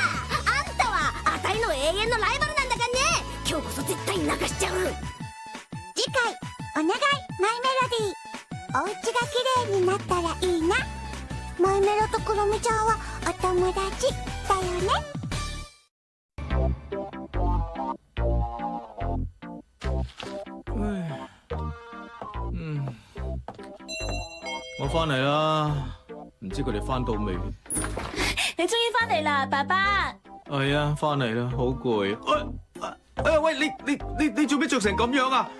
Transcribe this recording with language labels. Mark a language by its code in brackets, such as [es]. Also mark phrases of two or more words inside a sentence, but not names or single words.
[ja] あんたはあたいの永遠のライバルなんだからね。今日こそ絶対泣かしちゃう。次回お願いマイメロディー。お家が綺麗になったらいいな。マイメロとクロミちゃんはお友達だよね。 [yue] 我翻嚟啦，唔知佢哋翻到未？你終於翻嚟啦，爸爸。係啊，翻嚟啦，好攰。喂，你做咩着成咁樣啊？